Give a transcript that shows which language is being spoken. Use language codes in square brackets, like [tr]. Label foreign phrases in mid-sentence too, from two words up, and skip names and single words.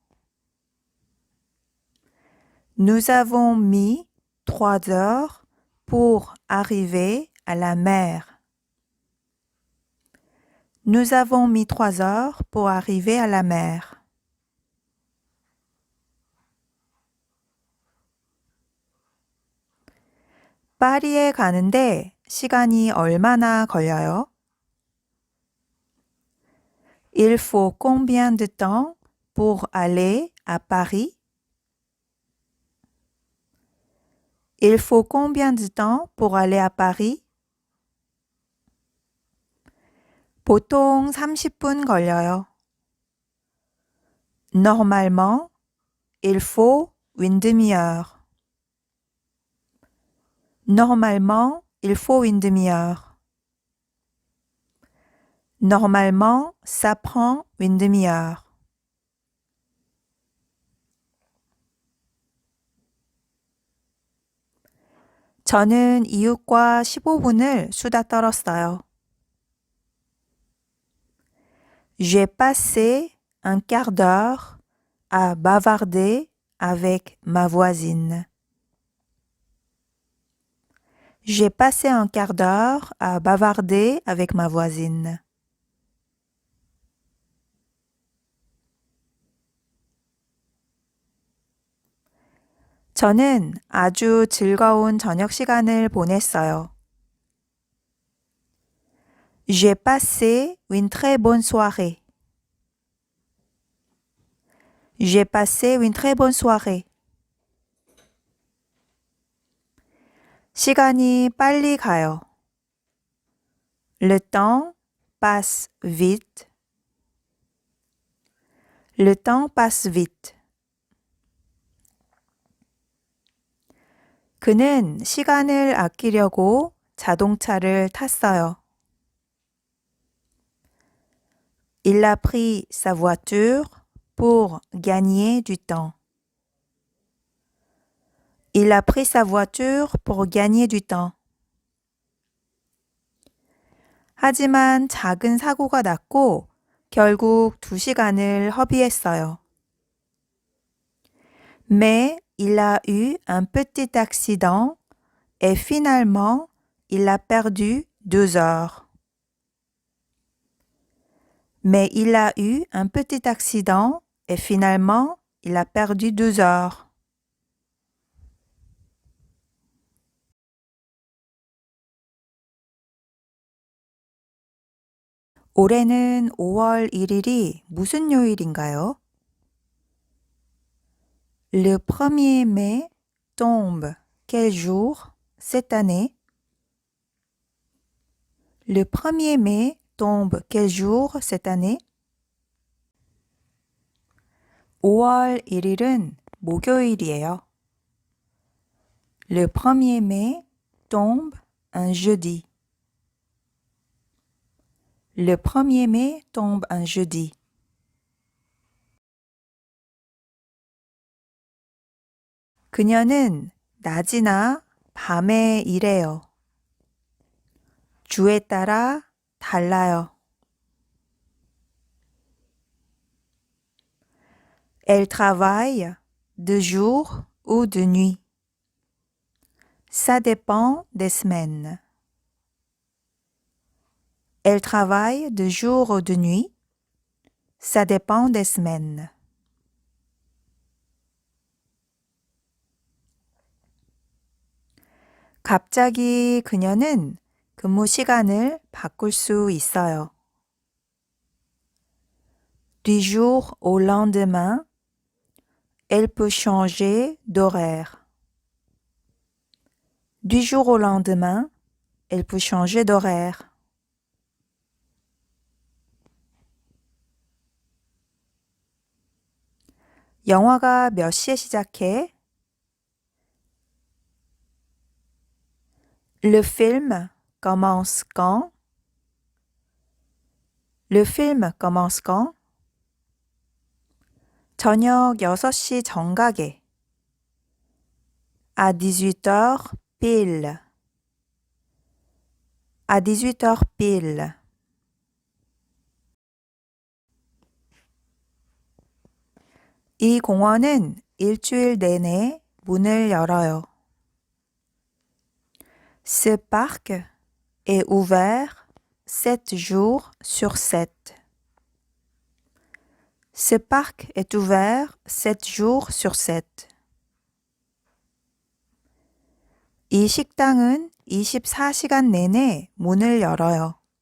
[fr] Nous avons mis 3 heures pour arriver à la mer. Nous avons mis 3 heures pour arriver à la mer. [ko] 파리에 가는데 시간이 얼마나 걸려요? [fr] Il faut combien de temps pour aller à Paris? Il faut combien de temps pour aller à Paris? [ko] 보통 30분 걸려요. [fr] Normalement, il faut une demi-heure. Normalement, il faut une demi-heure. Normalement, ça prend une demi-heure. [ko] 저는 이웃과 15분을 수다 떨었어요. [fr] J'ai passé un quart d'heure à bavarder avec ma voisine. J'ai passé un quart d'heure à bavarder avec ma voisine. [ko] 저는 아주 즐거운 저녁 시간을 보냈어요. [fr] J'ai passé une très bonne soirée. J'ai passé une très bonne soirée. [ko] 시간이 빨리 가요. [fr] Le temps passe vite. Le temps passe vite. [ko] 그는 시간을 아끼려고 자동차를 탔어요. [fr] Il a pris sa voiture pour gagner du temps. Il a pris sa voiture pour gagner du temps. [ko] 하지만 작은 사고가 났고 결국 2시간을 허비했어요. [fr] Mais il a eu un petit accident et finalement il a perdu 2 heures. Mais il a eu un petit accident et finalement il a perdu 2 heures. [ko] 올해는 5월 1일이 무슨 요일인가요? [fr] Le 1er mai tombe quel jour cette année? Le 1er mai tombe quel jour cette année? [ko] 5월 1일은 목요일이에요. [fr] Le 1er mai tombe un jeudi. Le 1er mai tombe un jeudi. [ko] 그녀는 낮이나 밤에 일해요. 주에 따라 달라요. [fr] Elle travaille de jour ou de nuit. Ça dépend des semaines. Elle travaille de jour ou de nuit. Ça dépend des semaines. [ko] 갑자기 그녀는 근무 시간을 바꿀 수 있어요. [fr] Du jour au lendemain, elle peut changer d'horaire. Du jour au lendemain, elle peut changer d'horaire. [ko] 영화가 몇 시에 시작해? [fr] Le film commence quand? Le film commence quand? [ko] 저녁 6시 정각에. [fr] À 18h pile. À 18h pile. [ko] 이 공원은 일주일 내내 문을 열어요. [fr] Ce parc est ouvert 7 jours sur 7. Ce parc est ouvert 7 jours sur 7. [ko] 이 식당은 24시간 내내 문을 열어요.